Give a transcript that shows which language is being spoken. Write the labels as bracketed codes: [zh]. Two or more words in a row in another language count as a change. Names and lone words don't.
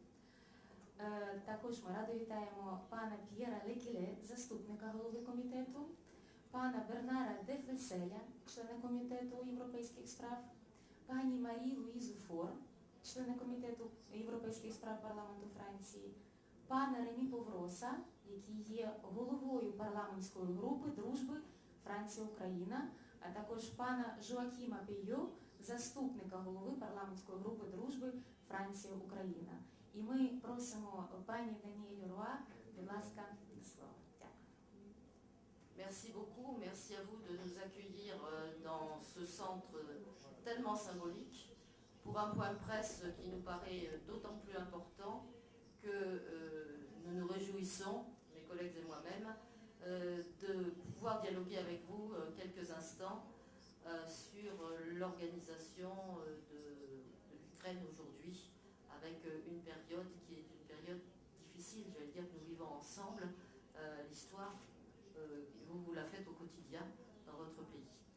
[uk] Також ми радо вітаємо пана П'єра Lequiller, заступника голови комітету, пана Бернара Deflesselles, члена комітету європейських справ, пані Marie-Louise, члена комітету європейських справ парламенту Франції, пана Ремі Повроса, який є головою парламентської групи дружби Франція-Україна, а також пана Joaquima Pueyo, заступника голови парламентської групи дружби Франція-Україна. І ми просимо пані Даніель Auroi, будь ласка, до слова. Дякую. [fr] Merci beaucoup, merci à vous de nous accueillir dans ce centre tellement symbolique pour un point presse qui nous paraît d'autant plus important que nous nous réjouissons, mes collègues et moi-même, de pouvoir dialoguer avec vous quelques instants sur l'organisation de l'Ukraine aujourd'hui, avec une période qui est une période difficile, j'allais dire que nous vivons ensemble l'histoire, vous la faites au quotidien dans votre pays.